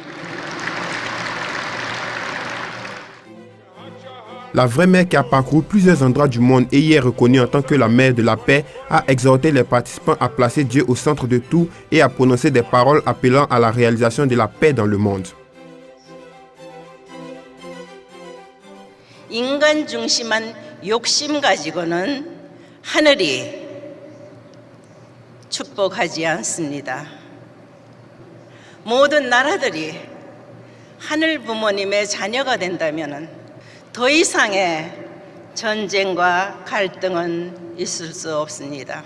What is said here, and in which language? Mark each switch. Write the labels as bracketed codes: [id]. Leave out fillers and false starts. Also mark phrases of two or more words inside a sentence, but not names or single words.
[fr] La vraie mère qui a parcouru plusieurs endroits du monde et y est reconnue en tant que la mère de la paix a exhorté les participants à placer Dieu au centre de tout et à prononcer des paroles appelant à la réalisation de la paix dans le monde. [ko] 인간 중심한 욕심 가지고는 하늘이 축복하지 않습니다. 모든 나라들이 하늘 부모님의 자녀가 된다면 더 이상의 전쟁과 갈등은 있을 수 없습니다.